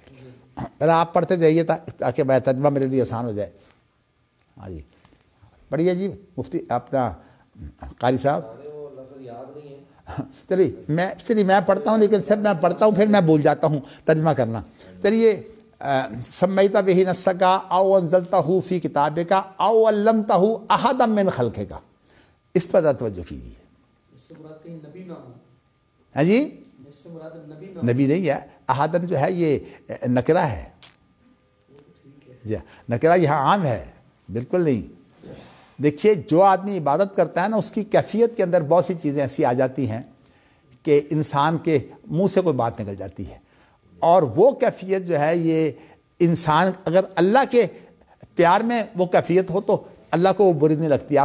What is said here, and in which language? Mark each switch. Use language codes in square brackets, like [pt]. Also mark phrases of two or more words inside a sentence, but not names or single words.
[ur] ذرا آپ پڑھتے جائیے تاکہ میں ترجمہ میرے لیے آسان ہو جائے. ہاں جی پڑھیے جی مفتی اپنا قاری صاحب. چلیے میں پڑھتا ہوں، لیکن سب میں پڑھتا ہوں پھر میں بھول جاتا ہوں ترجمہ کرنا. [ar] چلیے سمیت بہ نفسک او انزلتہ فی کتابک او علمتہ احدا من خلقک. [ur] اس پر توجہ کیجیے. ہاں جی نبی نہیں ہے، احدن جو ہے یہ نکرہ ہے. جی نکرہ یہاں عام ہے، بالکل نہیں. دیکھیے جو آدمی عبادت کرتا ہے نا اس کی کیفیت کے اندر بہت سی چیزیں ایسی آ جاتی ہیں کہ انسان کے منہ سے کوئی بات نکل جاتی ہے، اور وہ کیفیت جو ہے یہ انسان اگر اللہ کے پیار میں وہ کیفیت ہو تو اللہ کو وہ بری نہیں لگتی.